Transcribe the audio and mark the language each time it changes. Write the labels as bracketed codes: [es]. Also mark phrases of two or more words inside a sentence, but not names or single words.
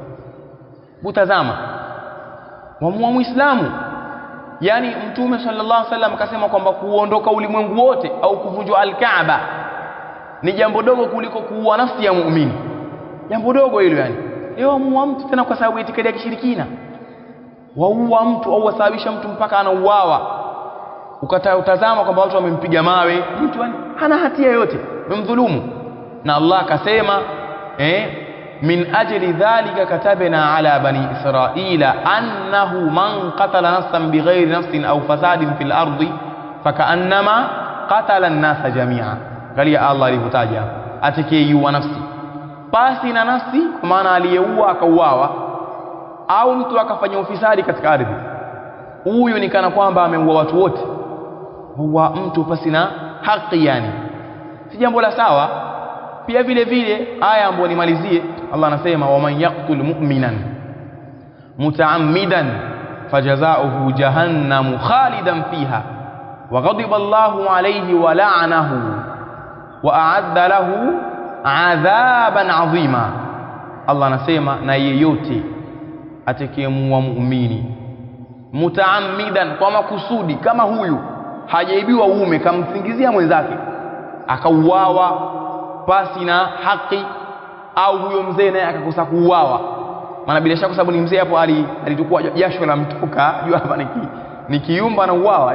[sw] Tazama wa Muislamu, yani Mtume [ar] صلى الله عليه وسلم [sw] akasema kwamba kuondoka ulimwengu wote au kuvunjwa al-Kaaba ni jambo dogo kuliko kuua nafsi ya muumini. Jambo dogo hilo yani. Leo muua mtu tena kwa sababu ya itikadi ya kishirikina, waua mtu au wasababisha mtu mpaka anauawa, utazama kwamba watu wamempiga mawe, mtu hana hatia yote, wamemdhulumu. Na Allah akasema [ar] من أجل ذلك كتبنا على بني إسرائيل أنه من قتل نفسا بغير نفس أو فساد في الأرض فكأنما قتل الناس جميعا. [sw] Angalia Allah alivyotaja atakayeuwa nafsi pasi na nafsi, kwa maana aliyeua akauawa au mtu akafanya ufisadi katika ardhi, huyu ni kana kwamba ameua watu wote. Huwa mtu pasi na haki, yani si jambo la sawa. Pia vile vile aya ambayo nimalizie, Allah anasema [ar] ومن يقتل مؤمنا متعمدا فجزاؤه جهنم خالدا فيها وغضب الله عليه ولعنه وأعد له عذابا عظيما. [sw] Allah anasema na yeyote atakayemuua muumini mutaammidan, kwa makusudi, kama huyu hajaibiwa uume, kamsingizia mwenzake akauawa pasi na haki, au huyo mzee naye akakosa kuuawa, maana bila shaka sababu ni mzee hapo alitukua jasho la mtoka, jua hapa nikiumba na uawa.